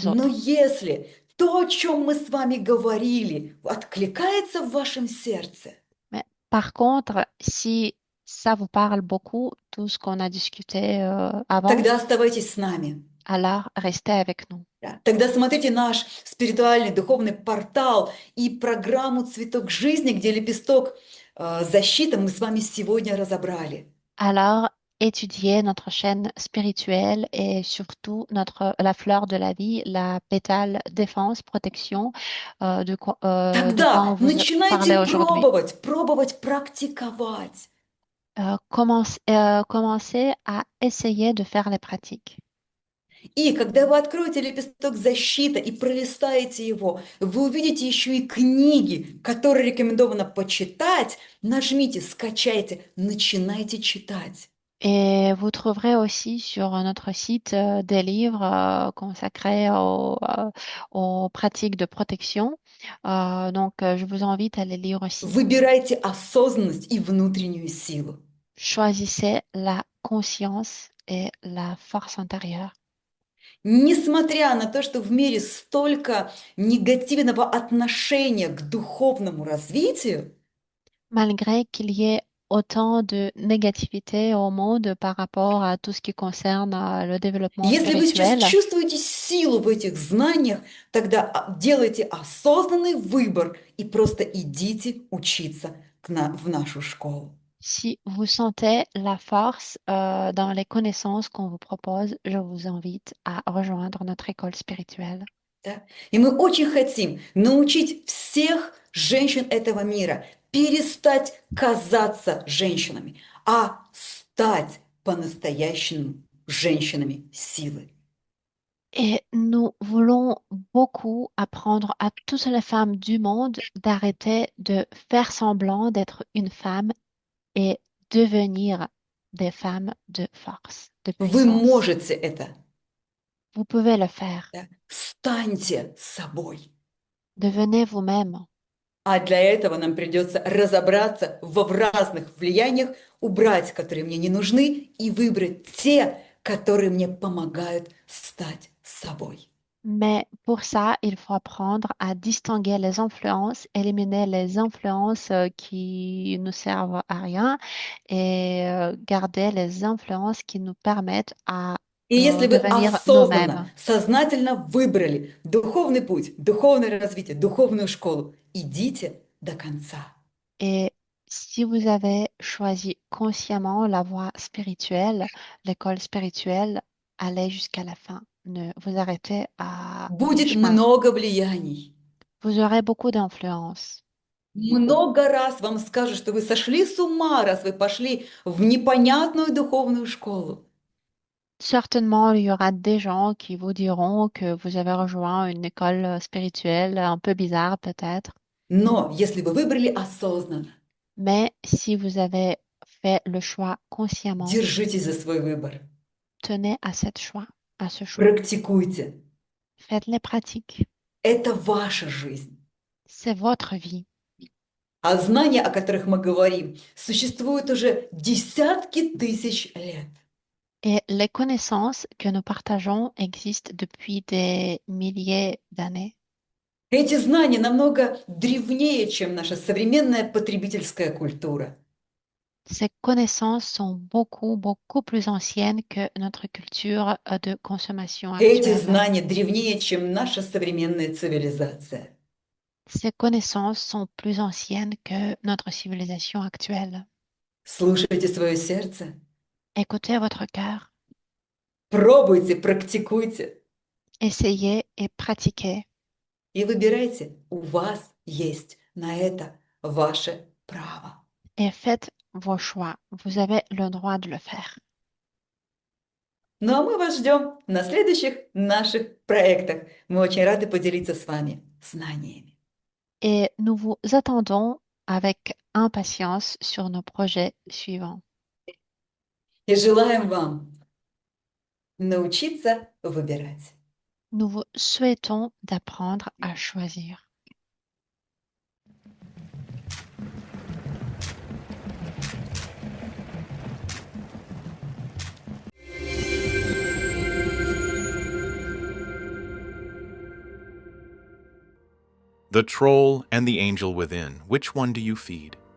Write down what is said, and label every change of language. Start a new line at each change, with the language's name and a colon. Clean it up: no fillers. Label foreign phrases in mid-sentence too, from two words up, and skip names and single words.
Russian: Но
French: autres.
Russian: если то, о чем мы с вами говорили, откликается в вашем сердце,
French: Mais par contre, si ça vous parle beaucoup, tout ce qu'on a discuté avant,
Russian: тогда оставайтесь с нами.
French: alors restez avec nous.
Russian: Да. Тогда смотрите наш спиритуальный духовный портал и программу «Цветок жизни», где лепесток защиты мы с вами сегодня разобрали.
French: Alors, étudiez notre chaîne spirituelle et surtout la fleur de la vie, la pétale défense, protection, de quoi on
Russian: Тогда
French: vous parlait
Russian: начинайте
French: aujourd'hui.
Russian: пробовать практиковать.
French: Commencez à essayer de faire les pratiques.
Russian: И когда вы откроете лепесток защиты и пролистаете его, вы увидите еще и книги, которые рекомендовано почитать. Нажмите, скачайте, начинайте читать.
French: Et vous trouverez aussi sur notre site des livres consacrés aux pratiques de protection. Donc, je vous invite à les lire aussi.
Russian: Выбирайте осознанность и внутреннюю силу.
French: Choisissez la conscience et la force intérieure.
Russian: Несмотря на то, что в мире столько негативного отношения к духовному развитию,
French: Malgré qu'il y ait autant de négativité au monde par rapport à tout ce qui concerne le développement
Russian: если вы сейчас
French: spirituel,
Russian: чувствуете силу в этих знаниях, тогда делайте осознанный выбор и просто идите учиться в нашу школу.
French: Si vous sentez la force dans les connaissances qu'on vous propose, je vous invite à rejoindre notre école spirituelle.
Russian: Да? И мы очень хотим научить всех женщин этого мира перестать казаться женщинами, а стать по-настоящему женщинами силы.
French: Et nous voulons beaucoup apprendre à toutes les femmes du monde d'arrêter de faire semblant d'être une femme et devenir des femmes de force, de
Russian: Вы
French: puissance.
Russian: можете это.
French: Vous pouvez le faire.
Russian: Да? Станьте собой.
French: Devenez vous-même.
Russian: А для этого нам придется разобраться в разных влияниях, убрать, которые мне не нужны, и выбрать те, которые мне помогают стать собой.
French: Mais pour ça, il faut apprendre à distinguer les influences, éliminer les influences qui nous servent à rien et garder les influences qui nous permettent à
Russian: И если вы
French: devenir
Russian: осознанно,
French: nous-mêmes.
Russian: сознательно выбрали духовный путь, духовное развитие, духовную школу, идите до конца.
French: Et si vous avez choisi consciemment la voie spirituelle, l'école spirituelle, allez jusqu'à la fin. Ne vous arrêtez à
Russian: Будет
French: mi-chemin.
Russian: много влияний.
French: Vous aurez beaucoup d'influence.
Russian: Много раз вам скажут, что вы сошли с ума, раз вы пошли в непонятную духовную школу.
French: Certainement, il y aura des gens qui vous diront que vous avez rejoint une école spirituelle un peu bizarre peut-être.
Russian: Но если вы выбрали осознанно,
French: Mais si vous avez fait le choix consciemment,
Russian: держитесь за свой выбор,
French: tenez à ce choix.
Russian: практикуйте.
French: Faites les pratiques.
Russian: Это ваша жизнь.
French: C'est votre vie.
Russian: А знания, о которых мы говорим, существуют уже десятки тысяч лет.
French: Et les connaissances que nous partageons existent depuis des milliers d'années.
Russian: Эти знания намного древнее, чем наша современная потребительская культура.
French: Ces connaissances sont beaucoup plus anciennes que notre culture de consommation
Russian: Эти
French: actuelle.
Russian: знания древнее, чем наша современная цивилизация.
French: Ces connaissances sont plus anciennes que notre civilisation actuelle.
Russian: Слушайте свое сердце,
French: Écoutez votre cœur,
Russian: пробуйте, практикуйте
French: essayez et pratiquez.
Russian: и выбирайте. У вас есть на это ваше право.
French: Et faites vos choix. Vous avez le droit de le faire.
Russian: Ну а мы вас ждем на следующих наших проектах. Мы очень рады поделиться с вами знаниями.
French: Et nous vous attendons avec impatience sur nos projets suivants.
Russian: И желаем вам научиться выбирать.
French: Nous vous souhaitons d'apprendre à choisir.
English: The troll and the angel within, which one do you feed?